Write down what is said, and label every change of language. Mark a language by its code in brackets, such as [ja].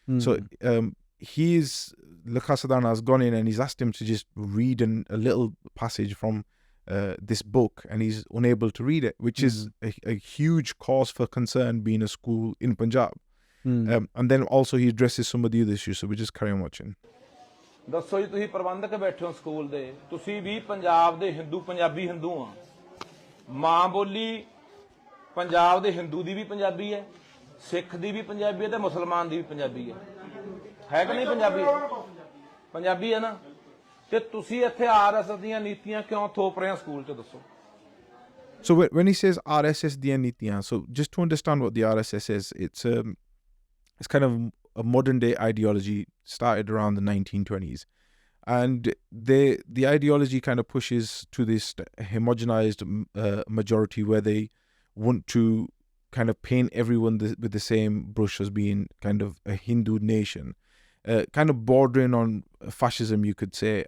[en] So Lakasadana has gone in and he's asked him to just read a little passage from this book, and he's unable to read it, which is a huge cause for concern being a school in Punjab. And then also he addresses some of the other issues, so we just carry on watching. [pa] ਦੱਸੋ ਜੀ ਤੁਸੀਂ ਪ੍ਰਬੰਧਕ ਬੈਠੇ ਹੋ school ਦੇ ਤੁਸੀਂ ਵੀ ਪੰਜਾਬ ਦੇ ਪੰਜਾਬੀ ਹਿੰਦੂ ਆ ਮਾਂ ਬੋਲੀ ਪੰਜਾਬ ਦੇ ਹਿੰਦੂ ਦੀ ਵੀ ਪੰਜਾਬੀ ਹੈ ਸਿੱਖ ਦੀ ਵੀ ਪੰਜਾਬੀ ਹੈ ਤੇ ਮੁਸਲਮਾਨ ਦੀ ਵੀ ਪੰਜਾਬੀ ਹੈ ਕਿ ਨਹੀਂ ਪੰਜਾਬੀ ਹੈ ਨਾ ਤੇ ਤੁਸੀਂ ਇੱਥੇ ਆਰਐਸਐਸ ਦੀਆਂ ਨੀਤੀਆਂ ਕਿਉਂ ਥੋਪ ਰਹੇ ਹੋ ਸਕੂਲ 'ਚ ਦੱਸੋ [en] So when he says RSS [pa] ਦੀਆਂ ਨੀਤੀਆਂ, [en] so just to understand what the RSS is, it's kind of a modern day ideology started around the 1920s, and the ideology kind of pushes to this homogenized majority where they want to kind of paint everyone with the same brush as being kind of a Hindu nation, kind of bordering on fascism, you could say.